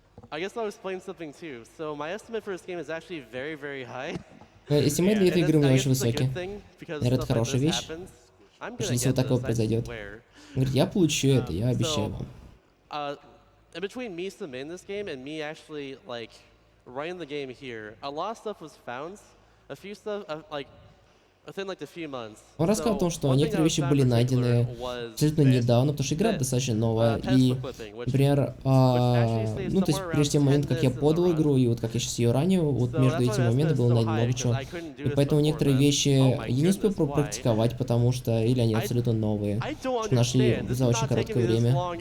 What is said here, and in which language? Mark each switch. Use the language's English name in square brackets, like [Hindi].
[English] I guess I'll explain something too. So my estimate for this game is actually very, very high. [Russian] Эстимейт для этой игры у меня очень высокий. Наверное, это хорошая вещь. Потому что если вот такое произойдет. Он говорит, я получу это, я обещаю вам. [English] In between me submitting this game and me actually like running the game here, a lot of stuff was found. A few stuff like within like a few months. [Russian] Он рассказал о том, что некоторые вещи были найдены абсолютно недавно, потому что игра достаточно новая. И, например, ну, то есть прежде тем момента, как я подал игру, и вот как я сейчас ее ранее, вот между этими моментами было найдено много чего. И поэтому некоторые вещи я не успел пропрактиковать, потому что или они абсолютно новые, что нашли за очень короткое время.